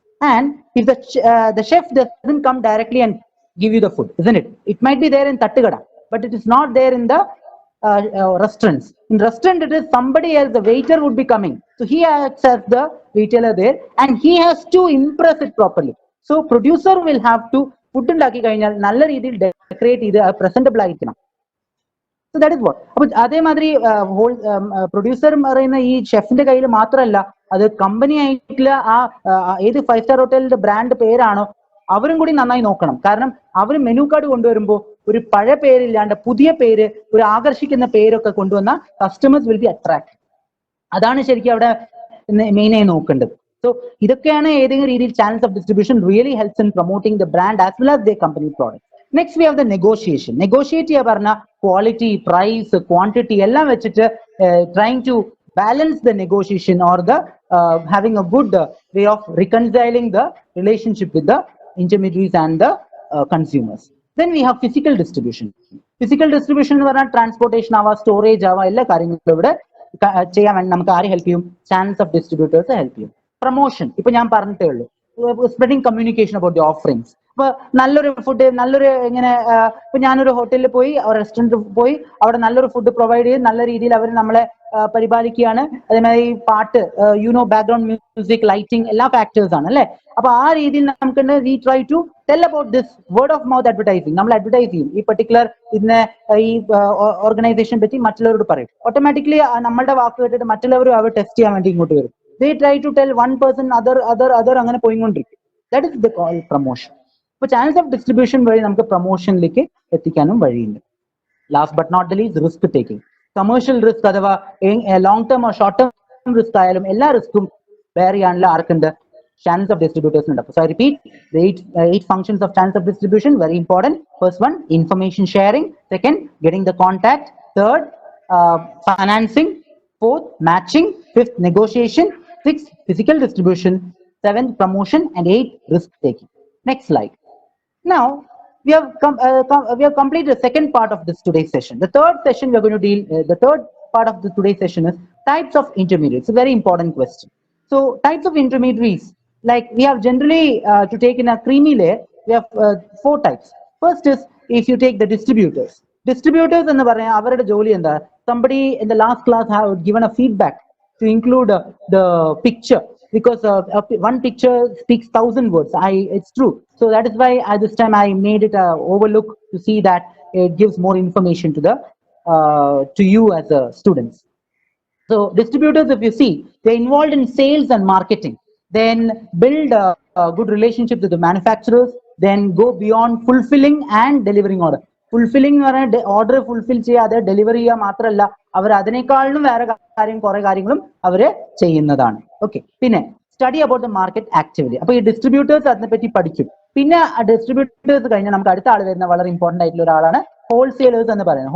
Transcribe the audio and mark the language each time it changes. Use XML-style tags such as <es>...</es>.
<en>And if the chef doesn't come directly and give you the food, isn't it? It might be there in Tattigada, but it is not there in the restaurants. In restaurant, it is somebody else. The waiter would be coming. So he acts as the retailer there, and he has to impress it properly. So producer will have to food</en> <ml>ഉണ്ടാക്കി കഴിഞ്ഞാൽ നല്ല രീതിയിൽ decorate ചെയ്ത്</ml> <en>presentable ആയിരിക്കണം. So that is what.</en> <ml>അപ്പോൾ അതേമാതിരി producer പറയുന്ന ഈ ഷെഫിന്റെ കയ്യിൽ മാത്രമല്ല, അത് കമ്പനി ആയിട്ടുള്ള ഏത് 5-star ഹോട്ടലിന്റെ ബ്രാൻഡ് പേരാണോ അവരും കൂടി നന്നായി നോക്കണം. കാരണം അവർ മെനു കാർഡ് കൊണ്ടുവരുമ്പോൾ ഒരു പഴയ പേരില്ലാണ്ട് പുതിയ പേര്, ഒരു ആകർഷിക്കുന്ന പേരൊക്കെ കൊണ്ടുവന്ന കസ്റ്റമേഴ്സ് വിൽ ബി അട്രാക്ട്. അതാണ് ശരിക്കും അവിടെ മെയിനായി നോക്കേണ്ടത്.</ml> <en>So ഇതൊക്കെയാണ് ഏതെങ്കിലും രീതിയിൽ channels of distribution really helps in promoting the brand as well as the company product. Next we have the negotiation.</en> <ml>Negotiate ചെയ്യാൻ പറഞ്ഞ ക്വാളിറ്റി, പ്രൈസ്, ക്വാണ്ടിറ്റി എല്ലാം വെച്ചിട്ട്</ml> <en>Trying to balance the negotiation or the having a good way of reconciling the relationship with the intermediaries and the consumers. Then we have physical distribution.</en> <ml>Physical distribution എന്ന് പറഞ്ഞാൽ transportation ആവാം, storage ആവാം, എല്ലാ കാര്യങ്ങളും ഇവിടെ ചെയ്യാൻ വേണ്ടി നമുക്ക് ആര് ഹെൽപ്പ് ചെയ്യും? ചാനൽസ് ഓഫ് ഡിസ്ട്രിബ്യൂട്ടേഴ്സ് ഹെൽപ്പ് ചെയ്യും. പ്രൊമോഷൻ ഇപ്പൊ ഞാൻ പറഞ്ഞിട്ടേ ഉള്ളൂ. Spreading communication about the offerings. ഇപ്പൊ നല്ലൊരു ഫുഡ്, നല്ലൊരു ഇങ്ങനെ ഇപ്പൊ ഞാനൊരു ഹോട്ടലിൽ പോയി, റെസ്റ്റോറൻറ്റിൽ പോയി, അവിടെ നല്ലൊരു ഫുഡ് പ്രൊവൈഡ് ചെയ്ത് നല്ല രീതിയിൽ അവർ നമ്മളെ പരിപാലിക്കുകയാണ്. അതേമാതിരി പാട്ട്, ബാക്ക്ഗ്രൗണ്ട് മ്യൂസിക്, ലൈറ്റിംഗ് എല്ലാ ഫാക്ടേഴ്സ് ആണ് അല്ലെ. അപ്പൊ ആ രീതിയിൽ നമുക്ക്</ml> <en>We try to tell about this word of mouth advertising.</en> <ml>നമ്മൾ അഡ്വർടൈസ് ചെയ്യും ഈ പർട്ടിക്കുലർ ഇതിനെ, ഈ ഓർഗനൈസേഷൻ പറ്റി മറ്റുള്ളവരോട് പറയും. ഓട്ടോമാറ്റിക്കലി നമ്മളുടെ വാക്ക് കേട്ടിട്ട് മറ്റുള്ളവരും അവർ ടെസ്റ്റ് ചെയ്യാൻ വേണ്ടി ഇങ്ങോട്ട് വരും.</ml> <en>They try to tell one person, other</en> <ml>അങ്ങനെ പോയിക്കൊണ്ടിരിക്കും.</ml> <en>That is the call promotion.</en> <ml>ഇപ്പൊ ചാനൽസ് ഓഫ് ഡിസ്ട്രിബ്യൂഷൻ വഴി നമുക്ക് പ്രൊമോഷനിലേക്ക് എത്തിക്കാനും വഴിയുണ്ട്.</ml> <en>last but not the least,</en> <ml>risk taking. Commercial risk അഥവാ long term or short term risk ആയാലും എല്ലാ റിസ്ക്കും ബെയർ ചെയ്യാനുള്ള ആർക്കുണ്ട്?</ml> <en>channels of distributors ഉണ്ട്. So I repeat, the eight functions of channels of distribution, very important. First one, information sharing. Second, getting the contact. Third, financing. Fourth, matching. Fifth, negotiation. Sixth, physical distribution. Seventh, promotion. And eighth, risk taking. Next slide. Now we have completed the second part of this today's session. The third session we are going to deal. The third part of today's session is types of intermediaries. It's a very important question. So types of intermediaries, like we have generally to take in a creamy layer, we have 4 types. First is if you take the distributors.</en> <ml>Distributors എന്ന് പറയാൻ അവരുടെ ജോലി എന്താ?</ml> <en>Somebody in the last class have given a feedback to include the picture, because one picture speaks 1,000 words. It's true. So that is why at this time I made it overlook to see that it gives more information to you as students. So distributors, if you see, they're involved in sales and marketing, then build a good relationship with the manufacturers, then go beyond fulfilling and delivering order.</en> <ml>Fulfilling order fulfill ചെയ്യാതെ delivery ചെയ്യുക മാത്രമല്ല, അവർ അതിനേക്കാളും വേറെ കുറെ കാര്യങ്ങളും അവര് ചെയ്യുന്നതാണ്. Okay, പിന്നെ</ml> <en>Study about the market activity.</en> <ml>അപ്പൊ ഈ ഡിസ്ട്രിബ്യൂട്ടേഴ്സ് അതിനെപ്പറ്റി പഠിക്കും. പിന്നെ ഡിസ്ട്രിബ്യൂട്ടേഴ്സ് കഴിഞ്ഞാൽ നമുക്ക് അടുത്ത ആൾ വരുന്ന വളരെ ഇമ്പോർട്ടന്റ് ആയിട്ടുള്ള ഒരാളാണ് ഹോൾസെയിലേഴ്സ് എന്ന് പറയുന്നത്.</ml>